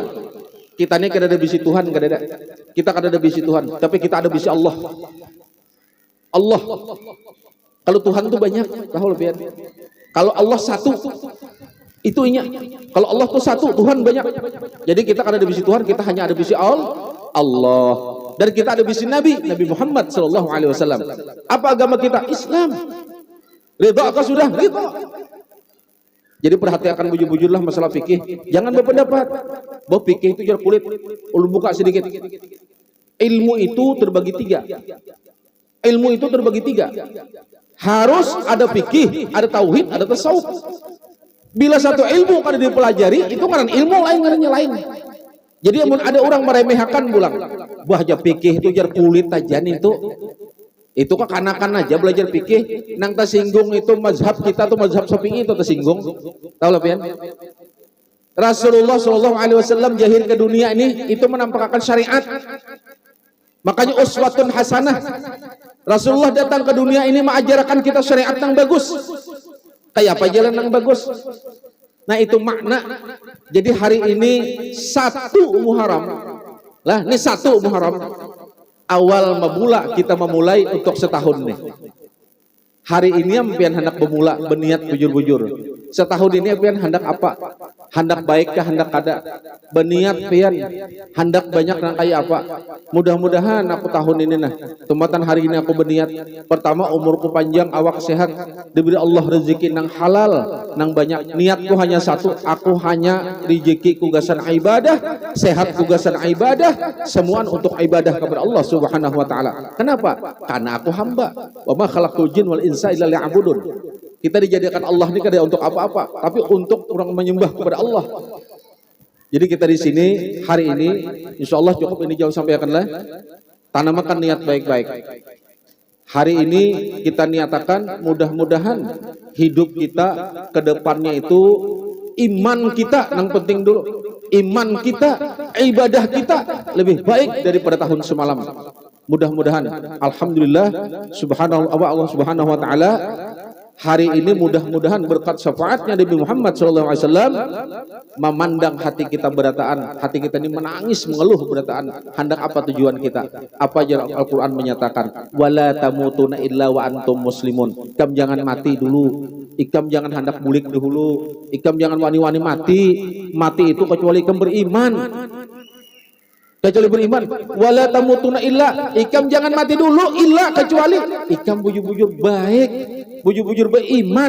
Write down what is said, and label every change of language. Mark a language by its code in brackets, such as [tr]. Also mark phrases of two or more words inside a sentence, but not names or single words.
[bjn] Kita ini kada ada bisi Tuhan, kada ada. Kita kada ada bisi Tuhan, tapi kita ada bisi Allah. Allah. Kalau Tuhan itu banyak, tahu lebih. Kalau Allah satu, itu inya. Kalau Allah itu satu, Tuhan banyak. Jadi kita kada ada bisi Tuhan, kita hanya ada bisi Allah. Dan kita ada bisi Nabi Muhammad [ar] صلى الله عليه وسلم. [bjn] Apa agama kita? Islam. Ridha kah sudah? Ridha. Jadi perhatikan bujur-bujurlah masalah fikih. Jangan berpendapat bahwa fikih itu jar kulit. Ulun buka sedikit. Ilmu itu terbagi 3. Ilmu itu terbagi 3. Harus ada fikih, ada tauhid, ada tasawuf. Bila satu ilmu kada dipelajari, itu kan ilmu lain ngarannya lain. Jadi ada orang meremehkan bulang, bah aja fikih itu jar kulit aja nih itu kekanakan aja belajar fikih, nang tersinggung itu mazhab kita tuh mazhab Syafi'i itu tersinggung, tahu lah pian? Rasulullah [ar] صلى الله عليه وسلم [bjn] jahir ke dunia ini itu menampakkan syariat, makanya [ar] أسوة حسنة. [bjn] Rasulullah datang ke dunia ini mengajarkan kita syariat yang bagus, kayak apa jalan yang bagus. Nah itu makna. Jadi hari ini 1 Muharram. Lah ini 1 Muharram. Awal memula kita memulai untuk setahun nih. Hari ini yang pian hendak bermula berniat bujur-bujur. Setahun ini pian hendak apa? hendak baik kah hendak kada berniat pian hendak banyak nang kayak apa. Mudah-mudahan aku tahun ini nah tumatan hari ini aku berniat pertama umurku panjang, awak sehat, diberi Allah rezeki nang halal nang banyak. Niatku hanya satu, aku hanya rezeki kugasan ibadah, sehat kugasan ibadah, semuaan untuk ibadah kepada Allah [ar] سبحانه وتعالى. [bjn] Kenapa? Karena aku hamba. [ar] وما خلقت الجن والإنس إلا ليعبدون. [bjn] Kita dijadikan Allah ini kada untuk apa-apa, tapi untuk orang menyembah kepada Allah. Jadi kita di sini hari ini, [ar] إن شاء الله [bjn] cukup ini jauh sampaikanlah. Tanamkan niat baik-baik. Hari ini kita niatakan mudah-mudahan hidup kita ke depannya itu iman kita yang penting dulu. Iman kita, ibadah kita lebih baik daripada tahun semalam. [ar] Mudah-mudahan, الحمد لله، سبحان الله، الله سبحانه وتعالى. [bjn] Hari ini mudah-mudahan berkat syafaatnya Nabi Muhammad SAW memandang hati kita berataan, hati kita ini menangis mengeluh berataan. Hendak apa tujuan kita? Apa yang Al-Quran menyatakan? [ar] ولا تموتن إلا وأنتم مسلمون. [bjn] Ikam jangan mati dulu. Ikam jangan hendak bulik dulu. Ikam jangan wani-wani mati. Mati itu kecuali ikam beriman. Kecuali beriman. [ar] ولا تموتن إلا. [bjn] Ikam jangan mati dulu illa kecuali ikam bujur-bujur baik, bujur-bujur beriman.